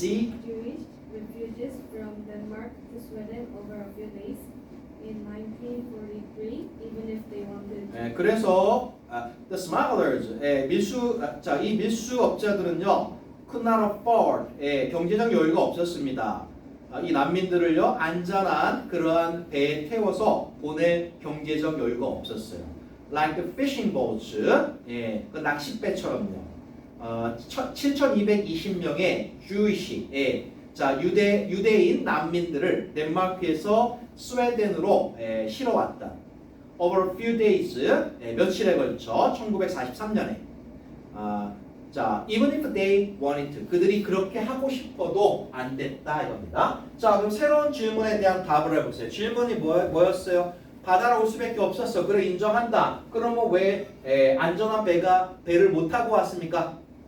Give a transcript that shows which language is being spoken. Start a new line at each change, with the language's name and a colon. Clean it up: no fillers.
English: Jewish refugees from Denmark to Sweden over a few days in 1943, even if they wanted.
Korean: 그래서 the smugglers, 자, 이 밀수업자들은요, could not afford, 경제적 여유가 없었습니다. 이 난민들을요, 안전한 그러한 배에 태워서 보낼 경제적 여유가 없었어요.
English: Like the fishing boats, 그 낚싯배처럼요.
Korean: 7,220명의 Jewish, 자, 유대인 난민들을 덴마크에서 스웨덴으로 실어왔다.
English: Over a few days, 며칠에 걸쳐 1943년에.
Korean: 자, even if they wanted to, 그들이 그렇게 하고 싶어도 안 됐다 이겁니다. 자, 그럼 새로운 질문에 대한 답을 해보세요. 질문이 뭐였어요? 바다로 올 수밖에 없었어. 그래, 인정한다. 그러면 왜 안전한 배를 못 타고 왔습니까?